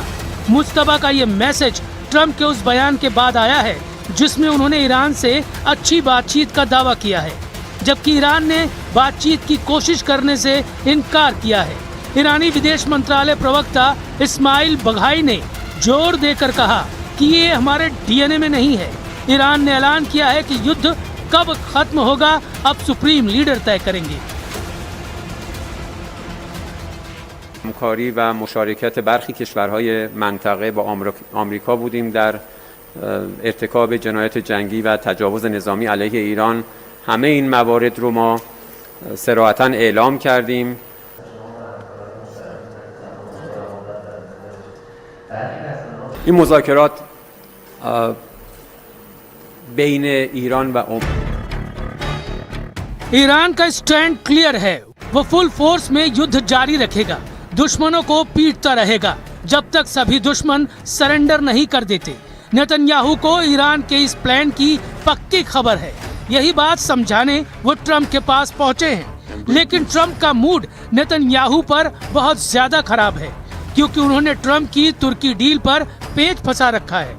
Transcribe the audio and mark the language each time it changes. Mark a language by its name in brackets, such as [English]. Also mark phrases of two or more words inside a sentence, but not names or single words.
[Hindi] मुस्तफा का ये मैसेज ट्रंप के उस बयान के बाद आया है जिसमें उन्होंने ईरान से अच्छी बातचीत का दावा किया है, जबकि ईरान ने बातचीत की कोशिश करने से इनकार किया है। ईरानी विदेश मंत्रालय प्रवक्ता इस्माइल बघाई ने जोर देकर कहा कि ये हमारे डीएनए में नहीं है। ईरान ने ऐलान किया है कि युद्ध कब खत्म होगा अब [English] supreme leader [Hindi] तय करेंगे। [Persian] همکاری و مشارکت برخی کشورهای منطقه با آمریکا بودیم در ارتکاب جنایات جنگی و تجاوز نظامی علیه ایران. همه این موارد رو ما صراحتاً اعلام کردیم. این مذاکرات بین ایران و [Hindi] ईरान का स्टैंड क्लियर है, वो [English] full force [Hindi] में युद्ध जारी रखेगा, दुश्मनों को पीटता रहेगा जब तक सभी दुश्मन सरेंडर नहीं कर देते। नेतन्याहू को ईरान के इस प्लान की पक्की खबर है। यही बात समझाने वो ट्रंप के पास पहुंचे हैं, लेकिन ट्रंप का मूड नेतन्याहू पर बहुत ज्यादा खराब है, क्योंकि उन्होंने ट्रंप की तुर्की डील पर पेच फंसा रखा है।